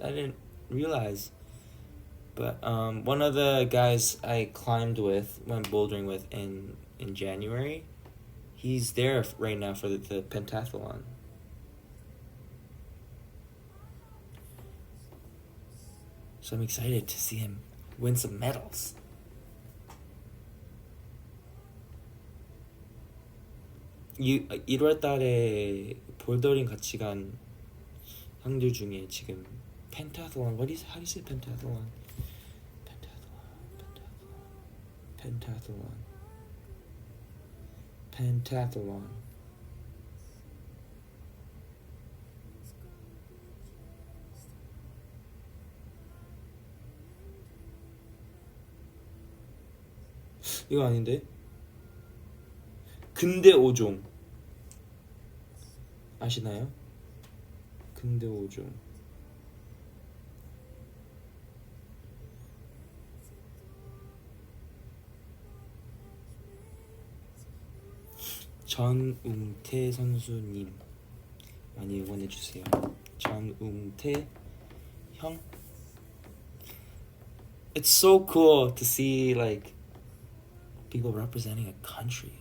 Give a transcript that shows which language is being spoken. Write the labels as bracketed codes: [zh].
[en] I didn't realize. But one of the guys I climbed with, went bouldering with in January, he's there right now for the pentathlon. So I'm excited to see him win some medals. [ko] 이 1월 달에 볼더링 같이 간 형들 중에 지금 펜타틀론, [en] how do you say pentathlon? Pentathlon. [ko] 이거 아닌데? 근대 5종 아시나요? 근대 5종. 전웅태 선수님 많이 응원해주세요. 전웅태 형. [en] It's so cool to see like people representing a country.